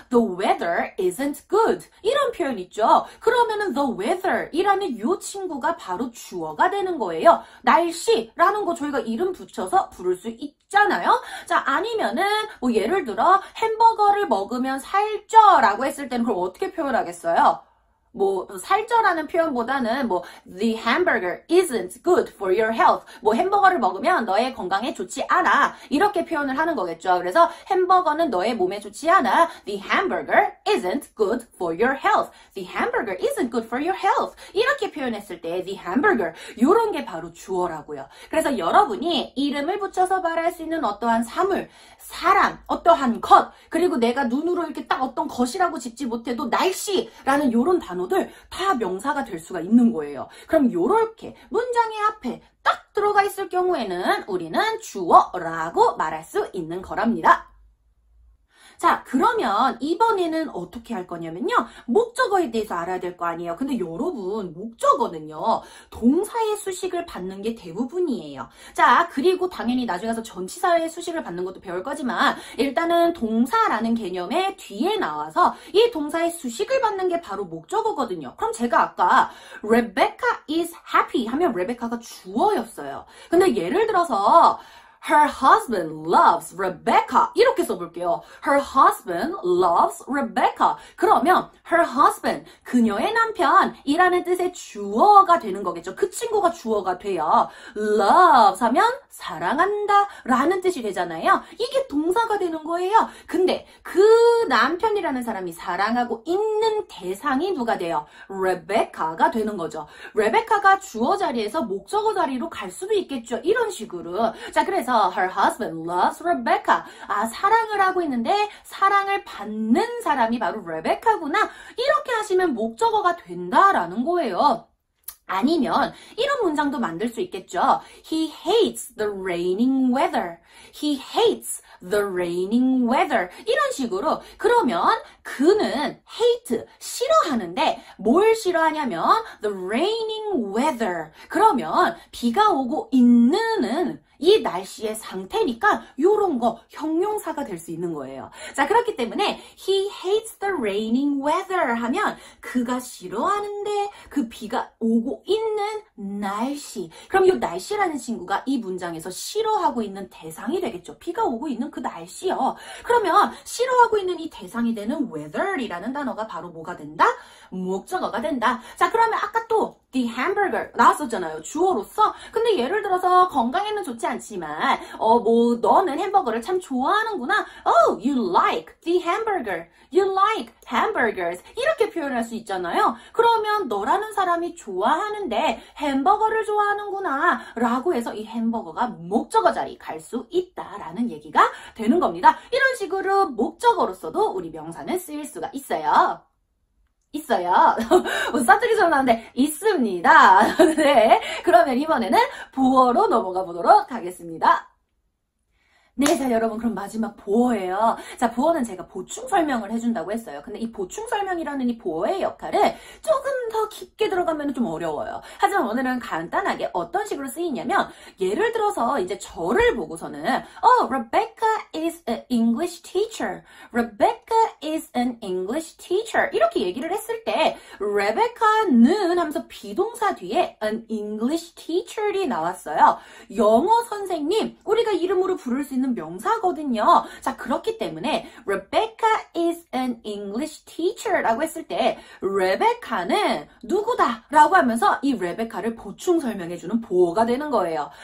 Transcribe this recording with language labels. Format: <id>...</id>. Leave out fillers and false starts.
<en>The weather isn't good.</en> <ko>이런 표현 있죠. 그러면은 the weather 이라는 이 친구가 바로 주어가 되는 거예요. 날씨라는 거 저희가 이름 붙여서 부를 수 있잖아요. 자, 아니면은 뭐 예를 들어 햄버거를 먹으면 살쪄라고 했을 때는 그럼 어떻게 표현하겠어요? 뭐 살쪄라는 표현보다는 뭐</ko> <en>the hamburger isn't good for your health.</en> <ko>뭐 햄버거를 먹으면 너의 건강에 좋지 않아. 이렇게 표현을 하는 거겠죠. 그래서 햄버거는 너의 몸에 좋지 않아.</ko> <en>The hamburger isn't good for your health. The hamburger isn't good for your health.</en> <ko>이렇게 표현했을 때 the hamburger 이런 게 바로 주어라고요. 그래서 여러분이 이름을 붙여서 말할 수 있는 어떠한 사물, 사람, 어떠한 것, 그리고 내가 눈으로 이렇게 딱 어떤 것이라고 짚지 못해도 날씨라는 이런 단어들 다 명사가 될 수가 있는 거예요. 그럼 요렇게 문장의 앞에 딱 들어가 있을 경우에는 우리는 주어라고 말할 수 있는 거랍니다. 자, 그러면 이번에는 어떻게 할 거냐면요. 목적어에 대해서 알아야 될 거 아니에요. 근데 여러분, 목적어는요. 동사의 수식을 받는 게 대부분이에요. 자, 그리고 당연히 나중에 가서 전치사의 수식을 받는 것도 배울 거지만 일단은 동사라는 개념의 뒤에 나와서 이 동사의 수식을 받는 게 바로 목적어거든요. 그럼 제가 아까</ko> <en>Rebecca is happy</en> <ko>하면 레베카가 주어였어요. 근데 예를 들어서</ko> <en>Her husband loves Rebecca.</en> <ko>이렇게 써볼게요.</ko> <en>Her husband loves Rebecca.</en> <ko>그러면 her husband, 그녀의 남편이라는 뜻의 주어가 되는 거겠죠. 그 친구가 주어가 돼요. loves 하면 사랑한다 라는 뜻이 되잖아요. 이게 동사가 되는 거예요. 근데 그 남편이라는 사람이 사랑하고 있는 대상이 누가 돼요? Rebecca가 되는 거죠. Rebecca가 주어 자리에서 목적어 자리로 갈 수도 있겠죠. 이런 식으로. 자, 그래서</ko> <en>her husband loves Rebecca.</en> <ko>아, 사랑을 하고 있는데 사랑을 받는 사람이 바로 레베카구나. 이렇게 하시면 목적어가 된다라는 거예요. 아니면 이런 문장도 만들 수 있겠죠.</ko> <en>He hates the raining weather. He hates the raining weather.</en> <ko>이런 식으로. 그러면 그는 hate, 싫어하는데 뭘 싫어하냐면</ko> <en>the raining weather.</en> <ko>그러면 비가 오고 있는은 이 날씨의 상태니까 요런 거 형용사가 될 수 있는 거예요. 자, 그렇기 때문에</ko> <en>he hates the raining weather</en> <ko>하면 그가 싫어하는데 그 비가 오고 있는 날씨. 그럼 이 날씨라는 친구가 이 문장에서 싫어하고 있는 대상이 되겠죠. 비가 오고 있는 그 날씨요. 그러면 싫어하고 있는 이 대상이 되는 weather이라는 단어가 바로 뭐가 된다? 목적어가 된다. 자, 그러면 아까 또 the hamburger 나왔었잖아요. 주어로서. 근데 예를 들어서 건강에는 좋지 않지만 뭐 너는 햄버거를 참 좋아하는구나.</ko> <en>Oh, you like the hamburger. You like hamburgers.</en> <ko>이렇게 표현할 수 있잖아요. 그러면 너라는 사람이 좋아하는데 햄버거를 좋아하는구나 라고 해서 이 햄버거가 목적어 자리 갈 수 있다라는 얘기가 되는 겁니다. 이런 식으로 목적어로서도 우리 명사는 쓰일 수가 있어요. 있어요. 사투리 소리 나는데 있습니다. 네, 그러면 이번에는 보어로 넘어가 보도록 하겠습니다. 네, 자 여러분 그럼 마지막 보어예요. 자, 보어는 제가 보충 설명을 해준다고 했어요. 근데 이 보충 설명이라는 이 보어의 역할을 조금 더 깊게 들어가면 좀 어려워요. 하지만 오늘은 간단하게 어떤 식으로 쓰이냐면 예를 들어서 이제 저를 보고서는</ko> <en>Rebecca is an English teacher. Rebecca is an English teacher.</en> <ko>이렇게 얘기를 했을 때 Rebecca는 하면서 비동사 뒤에</ko> <en>an English teacher</en> <ko>이 나왔어요. 영어 선생님, 우리가 이름으로 부를 수 있는 명사거든요. 자, 그렇기 때문에</ko> <en>Rebecca is an English teacher</en> <ko>라고 했을 때 레베카는 누구다 라고 하면서 이 레베카를 보충 설명해주는 보어가 되는 거예요.</ko>